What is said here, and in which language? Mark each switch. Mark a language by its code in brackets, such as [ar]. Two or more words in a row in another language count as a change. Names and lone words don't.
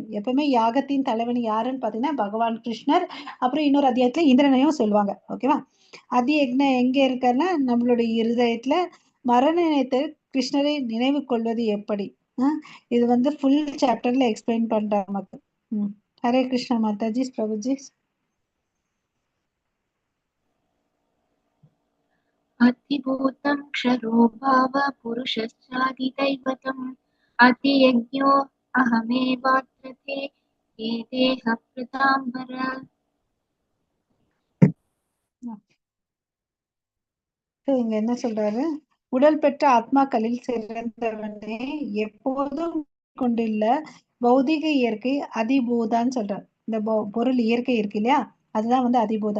[ta] எப்பவுமே யாகத்தின் தலைவன் யாருன்னு பாத்தீங்கன்னா பகவான் கிருஷ்ணர். அப்புறம் இன்னொரு அத்தியாயத்துல இந்திரனையும் சொல்லுவாங்க. ஓகேவா. [sa] अधि यज्ञा [ta] எங்க இருக்காருன்னா நம்மளுடைய இருதயத்துல. மரண நேரத்தில் கிருஷ்ணரை நினைவு கொள்வது எப்படி? இது வந்து [en] full chapter explain [ta] பண்றாங்க நமக்கு. ஹரே கிருஷ்ணா மாதாஜி பிரபுஜி. [sa] अतिभूतं क्षरो भाव पुरुषश्चादिदैवतम् अतियज्ञो अहमेवात्र ते ये देह प्रताम्बर. [ta] இங்க என்ன சொல்றாரு? உடல் பெற்ற ஆத்மாக்களில் சிறந்தவனே, எப்போதும் கொண்டுள்ள பௌதிக இயற்கை அதிபூதான்னு சொல்றார். இந்த பொருள் இயற்கை இருக்கு இல்லையா, அதுதான் வந்து அதிபூதா.